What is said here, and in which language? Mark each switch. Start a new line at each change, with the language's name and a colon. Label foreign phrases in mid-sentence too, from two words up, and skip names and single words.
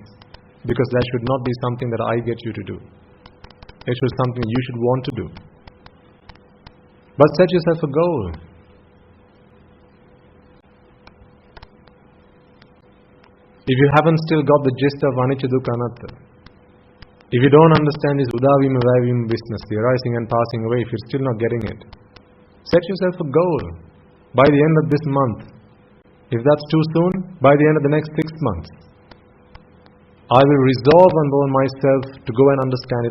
English: Because that should not be something that I get you to do. It should be something you should want to do. But set yourself a goal. If you haven't still got the gist of
Pali: anicca dukkha anatta,
English: if you don't understand this
Pali: udavima vayavima
English: business, the arising and passing away, if you're still not getting it, set yourself a goal. By the end of this month, if that's too soon, by the end of the next 6 months, I will resolve upon myself to go and understand it.